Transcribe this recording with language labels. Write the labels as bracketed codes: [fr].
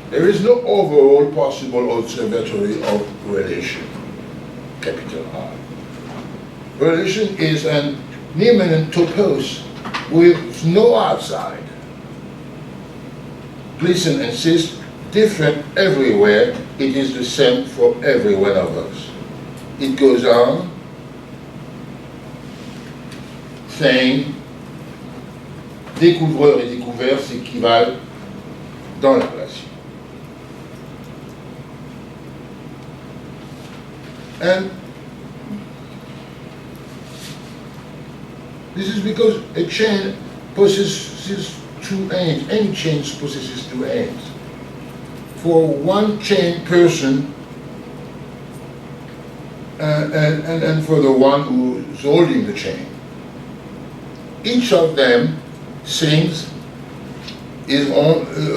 [en] There is no overall possible observatory of relation, capital R. Relation is an immanent topos with no outside. Glissant insists, different everywhere, it is the same for every one of us. It goes on saying, [fr] découvreur et découvert s'équivalent dans la relation. [en] And this is because a chain possesses two ends. Any chain possesses two ends. For one chain person and for the one who's holding the chain, each of them sings his own.